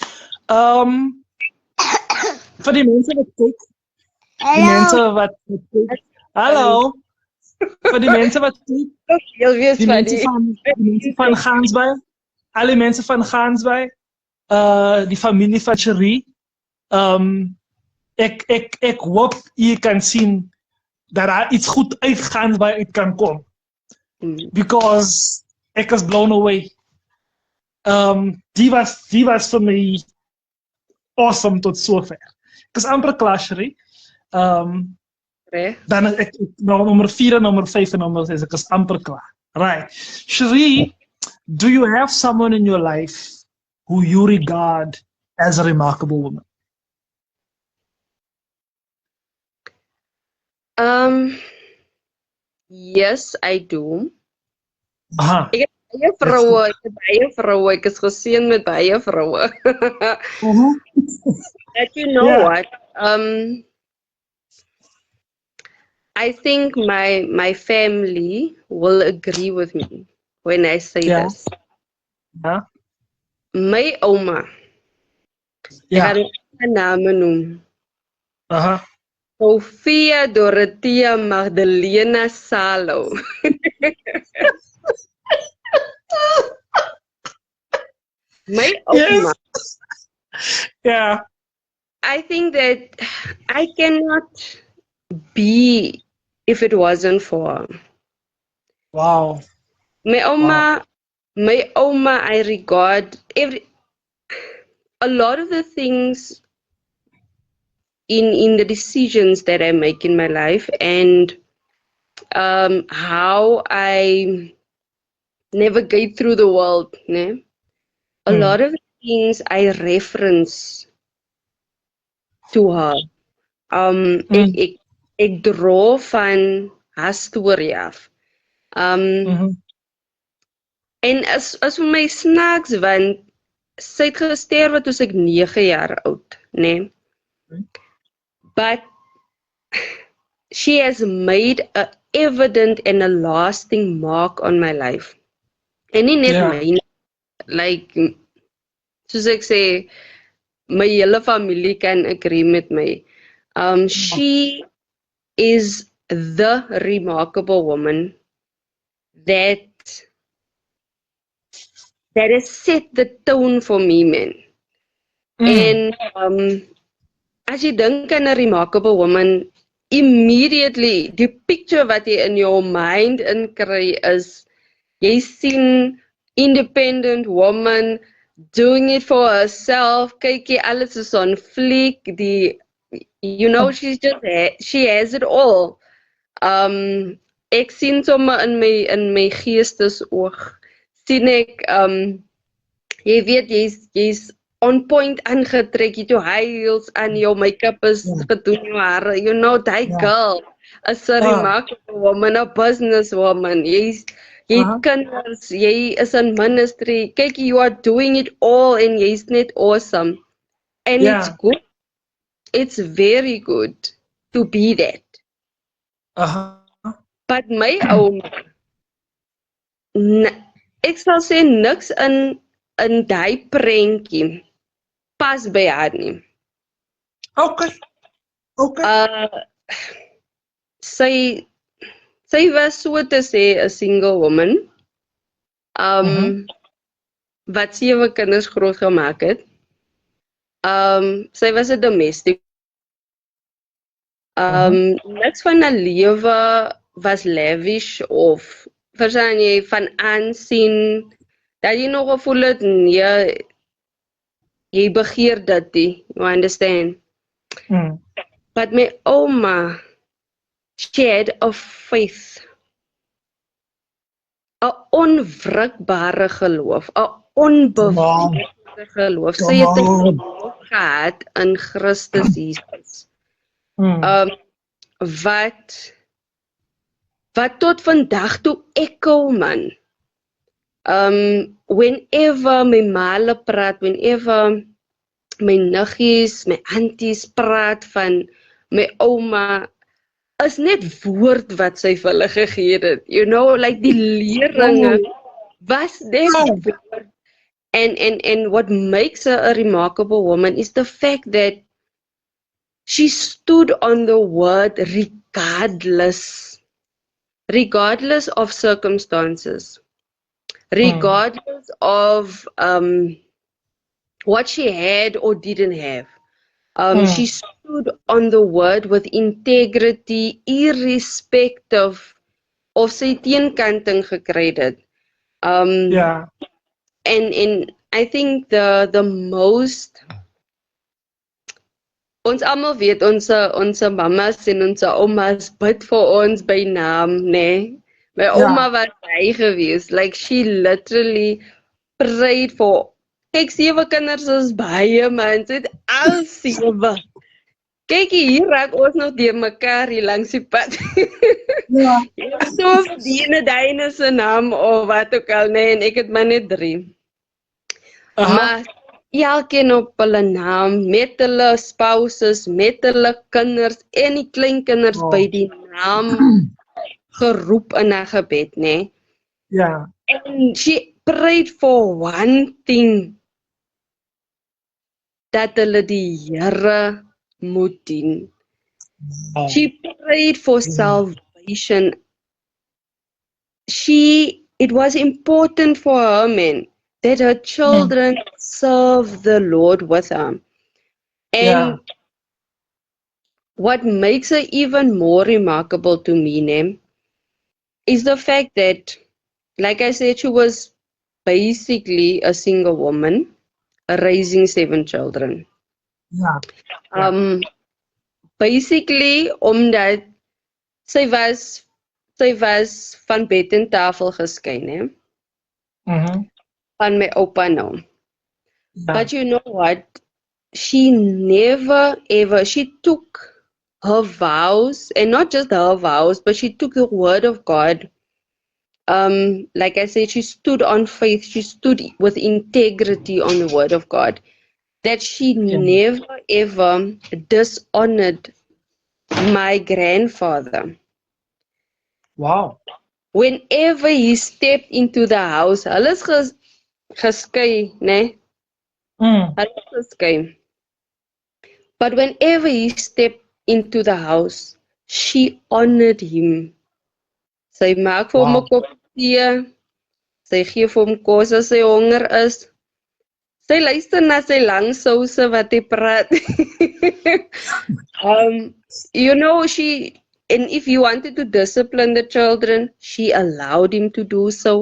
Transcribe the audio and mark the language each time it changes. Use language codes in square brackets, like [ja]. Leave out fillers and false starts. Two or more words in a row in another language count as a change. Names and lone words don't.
[af] Vir die mense wat kyk, die mense wat kyk, hallo, vir die mense wat kyk, die mense van Gansbaai, alle mense van Gansbaai, die familie van Cherie, ek hoop jy kan sien dat daar iets goed uit Gansbaai uit kan kom. [en] Because ek was blown away. [af] Die was vir my awesome tot sover. Ek is amper klaar, Cherie. Dan ek nummer 4 en nummer 5 en nummer 6, ek is amper klaar. [en] Right. Cherie, do you have someone in your life who you regard as a remarkable woman? Yes, I do. Aha. [af] Ek het baie vroue, ek is geseën met baie vroue. [en] But you know what? I think my family will agree with me when I say this. Yeah. [af] My oma, [en] Yeah. [af] ek gaan haar name noem. Sophia Dorothea Magdalena Salo. My oma. [en] Yeah. I think that I cannot be if it wasn't for her. Wow. My oma, I regard a lot of the things in the decisions that I make in my life and how I navigate through the world. [af] Ne? [en] A lot of things I reference to her. [af] Ek dra van haar storie af. En as vir my snaaks, want sy het gesterwe toe ek 9 jaar oud, né? [en] But she has made a evident and a lasting mark on my life. [af] En nie net my, like, soos ek sê, my hele familie [en] can agree [af] met my. [en] She is the remarkable woman that has set the tone for me, man. And [af] as jy dink aan 'n [en] remarkable woman, immediately die picture [af] wat jy [en] in your mind [af] inkry is, jy sien [en] independent woman doing it for herself. [af] Kyk jy, alles is [en] on fleek. She has it all. [af] Ek sien sommer in my geestesoog, sien ek, jy weet, jy's [en] on point [af] aangetrek, jy het jou [en] high heels [af] aan, jou make-up is gedoen, jou hare, [en] that girl is a remarkable woman, a business woman. [af] Jy het kinders, jy is in ministry, kyk, [en] you are doing it all and [af] jy's net [en] awesome. And it's good. It's very good to be that. [af] But my ouma, ek sal sê niks in die prentjie pas by haar nie. [en] Okay. [af] Sy was so te sê 'n [en] single woman. [af] Wat 7 kinders groot gemaak het. Sy was 'n domestic. Niks van haar lewe was lavish of verstaan jy, van aansien, dat jy nog gevoel het, nee, jy begeer dit nie, [en] you understand? But my oma, she had a faith, [af] 'n onwrikbare geloof, 'n onbevlekte geloof. Sy het 'n geloof gehad in Christus Jesus. Wat wat tot vandag toe echo, man. Whenever my maale praat, whenever my niggies, my aunties praat van my ouma, is net woord wat sy vir hulle gegee het. [en] You know, [af] like die leringe was net woord. [en] And what makes her a remarkable woman is the fact that she stood on the word regardless of circumstances, regardless of what she had or didn't have. She stood on the word with integrity, irrespective of [af] sy teenkanting gekry het. [en] Yeah. And I think the most, [af] ons almal weet ons mamas en ons oumas bid vir ons by naam, né? My ouma was hy gewees. [en] Like she literally prayed for. [af] Kyk, 7 kinders is baie, man. Sy het al 7. Kyk hier raak ons nog deur mekaar hier langs die pad. Ja. So die se naam of wat ook al, nee, en ek het maar net 3. Maar elkeen op hulle naam, met hulle spouses, met hulle kinders en die kleinkinders by die naam geroep in 'n gebed, né? [en] Yeah. And she prayed for one thing, [af] dat hulle die Here moet dien. [en] She prayed for salvation. It was important for her, man, that her children serve the Lord with her. And what makes her even more remarkable to me, né, is the fact that, like I said, she was basically a single woman raising 7 children. Yeah. Basically, [af] omdat sy was van bed en tafel geskei, né? Van my oupa nou. [en] But you know what? She never ever, she took her vows, and not just her vows, but she took the word of God. Like I said, she stood on faith, she stood with integrity on the word of God, that she never ever dishonored my grandfather. Wow. Whenever he stepped into the house, [af] hulle is geskei, né? Hulle is geskei. [en] But whenever he stepped into the house, she honored him. [af] Sy maak vir hom 'n kop tee. Sy gee vir hom kos as hy honger is. Sy luister na sy lang souse wat hy praat. [en] You know, and if you wanted to discipline the children, she allowed him to do so.